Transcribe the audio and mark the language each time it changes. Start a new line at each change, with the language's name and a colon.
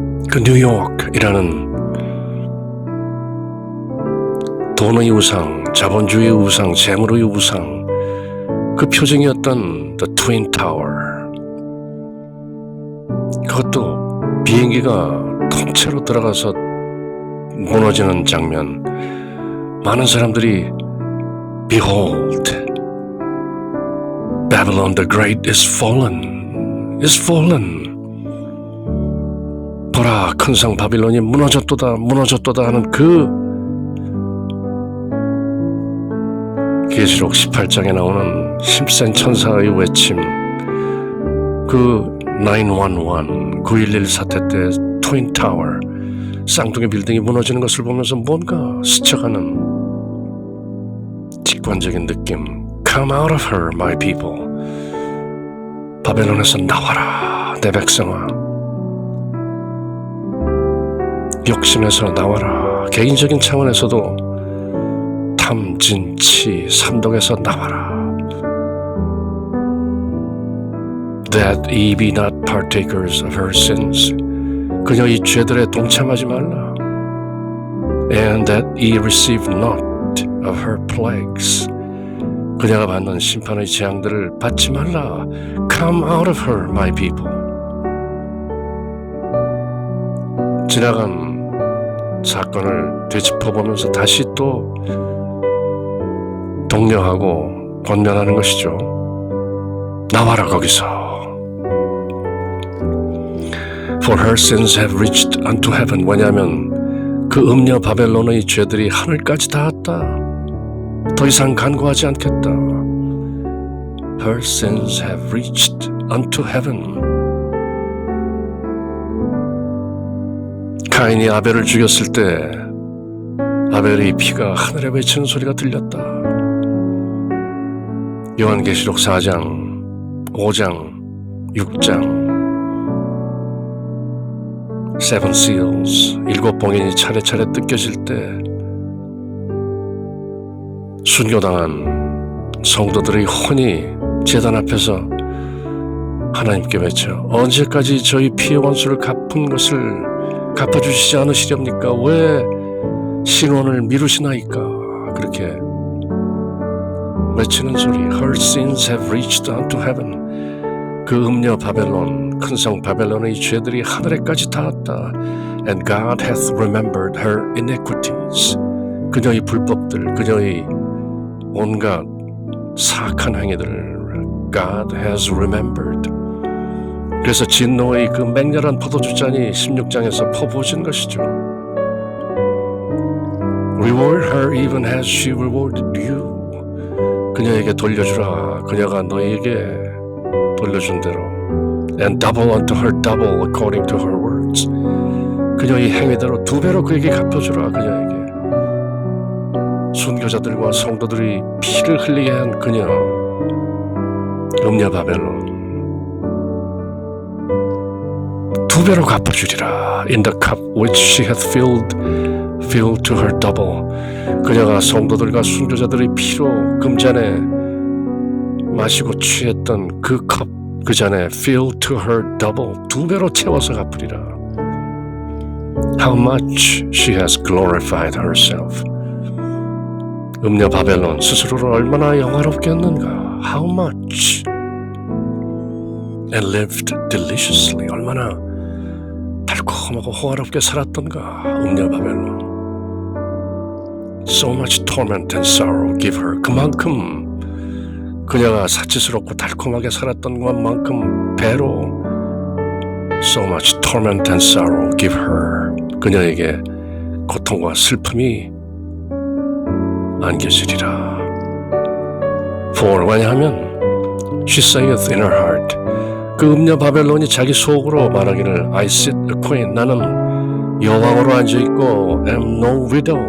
Korean: 그 뉴욕이라는 돈의 우상, 자본주의의 우상, 재물의 우상, 그 표징이었던 The Twin Tower. 그것도 비행기가 통째로 들어가서 무너지는 장면, 많은 사람들이
English: Behold, Babylon the Great is fallen, is fallen.
Korean: 보라, 큰 성 바빌론이 무너졌도다, 무너졌도다 하는 그 계시록 18장에 나오는 힘센 천사의 외침, 그 911, 911 사태 때 트윈타워, 쌍둥이 빌딩이 무너지는 것을 보면서 뭔가 스쳐가는 직관적인 느낌.
English: Come out of her, my people.
Korean: 바벨론에서 나와라, 내 백성아. 욕심에서 나와라. 개인적인 차원에서도 탐, 진, 치, 삼독에서 나와라.
English: That ye be not partakers of her sins.
Korean: 그녀의 죄들에 동참하지 말라.
English: And that ye receive not of her plagues.
Korean: 그녀가 받는 심판의 재앙들을 받지 말라.
English: Come out of her, my people.
Korean: 지나간 사건을 되짚어보면서 다시 또 독려하고 권면하는 것이죠. 나와라 거기서.
English: For her sins have reached unto heaven.
Korean: 왜냐하면 그 음녀 바벨론의 죄들이 하늘까지 닿았다. 더 이상 간구하지 않겠다.
English: Her sins have reached unto heaven.
Korean: 가인이 아벨을 죽였을 때 아벨의 피가 하늘에 외치는 소리가 들렸다. 요한계시록 4장, 5장, 6장 Seven Seals, 7봉인이 차례차례 뜯겨질 때 순교당한 성도들의 혼이 제단 앞에서 하나님께 외쳐 언제까지 저희 피의 원수를 갚은 것을 갚아주시지 않으시렵니까? 왜 신원을 미루시나이까? 그렇게 외치는 소리.
English: Her sins have reached unto heaven.
Korean: 그 음녀 바벨론, 큰성 바벨론의 죄들이 하늘에까지 닿았다.
English: And God hath remembered her iniquities.
Korean: 그녀의 불법들, 그녀의 온갖 사악한 행위들을
English: God has remembered.
Korean: 그래서 진노의 그 맹렬한 포도주잔이 16장에서 퍼부어진 것이죠.
English: Reward her even as she rewarded you.
Korean: 그녀에게 돌려주라. 그녀가 너에게 돌려준 대로.
English: And double unto her double according to her words.
Korean: 그녀의 행위대로 2배로 그에게 갚아주라. 그녀에게. 순교자들과 성도들이 피를 흘리게 한 그녀. 음녀 바벨론. 2배로 갚아주리라.
English: In the cup which she hath filled to her double.
Korean: 그녀가 성도들과 순교자들의 피로 금잔에 마시고 취했던 그 컵, 그 잔에
English: fill to her double,
Korean: 2배로 채워서 갚으리라.
English: How much she has glorified herself.
Korean: 음녀 바벨론 스스로를 얼마나 영화롭게 했는가.
English: How much. And lived deliciously.
Korean: 얼마나 달콤하고 호화롭게 살았던가. 음녀 바벨론.
English: So much torment and sorrow give her.
Korean: 그만큼 그녀가 사치스럽고 달콤하게 살았던 것만큼 배로
English: So much torment and sorrow give her.
Korean: 그녀에게 고통과 슬픔이 안겨지리라.
English: For
Korean: 왜냐하면
English: She saith in her heart.
Korean: 그 음녀 바벨론이 자기 속으로 말하기를
English: I sit a queen.
Korean: 나는 여왕으로 앉아있고
English: am no widow.